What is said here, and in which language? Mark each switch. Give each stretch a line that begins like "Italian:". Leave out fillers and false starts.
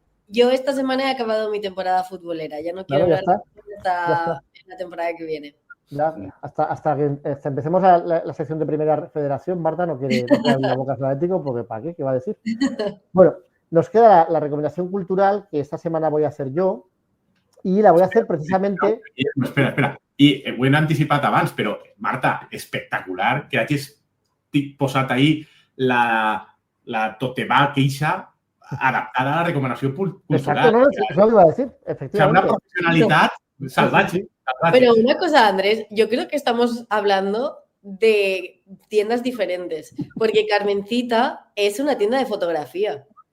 Spanish: yo esta semana he acabado mi temporada futbolera. Ya no quiero hablar hasta la temporada que viene. Ya, hasta que empecemos la sección de Primera Federación, Marta no quiere abrir la boca al Atlético, porque ¿para qué? ¿Qué va a decir? Bueno, nos queda la recomendación cultural que esta semana voy a hacer yo y la voy a hacer precisamente... Espera.
Catalan: I ho hem anticipat abans, però, Marta, espectacular que hagis posat ahí la toteva queixa adaptada a la recomanació cultural.
Spanish: Exacto, no, es lo que iba a decir, efectivamente. O sea, una profesionalitat salvaje. Pero una cosa, Andrés, yo creo que estamos hablando de tiendas diferentes, porque Carmencita es una tienda de fotografía.